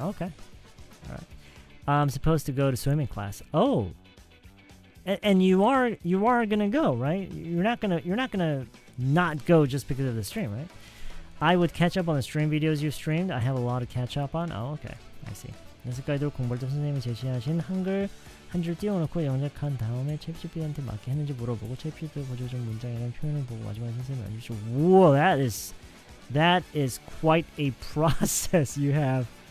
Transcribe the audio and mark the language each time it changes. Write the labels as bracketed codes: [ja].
[en] Okay, all right. I'm supposed to go to swimming class. Oh, and you are gonna go, right? You're not gonna not go just because of the stream, right? I would catch up on the stream videos you've streamed. I have a lot to catch up on. Oh, okay, I see. [ko] 연습가이드로 공부할 때 선생님이 제시하신 한글 한 줄 띄워놓고 영작한 다음에 챗GPT한테 맞게 했는지 물어보고 챗GPT 보조적 문장이라는 표현을 보고 마지막에 선생님이 알려주시고. [en] Whoa, that is quite a process you have.